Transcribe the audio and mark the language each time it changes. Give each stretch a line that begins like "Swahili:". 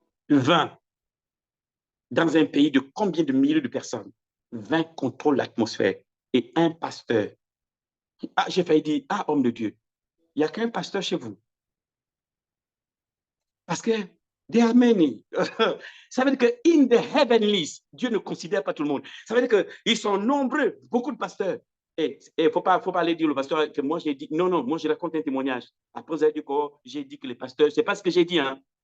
French: 20. Dans un pays de combien de milliers de personnes? 20 contrôlent l'atmosphère et un pasteur. Ah, j'ai failli dire, ah, homme de Dieu, il n'y a qu'un pasteur chez vous. Parce que
English: there are many.
French: Ça veut dire que
English: in the heavenlies,
French: Dieu ne considère pas tout le monde. Ça veut dire qu'ils sont nombreux, beaucoup de pasteurs. Et il ne faut pas aller dire au pasteur que moi j'ai dit, non, moi je raconte un témoignage. Après, vous avez dit que j'ai dit que les pasteurs, c'est pas ce que j'ai dit, hein.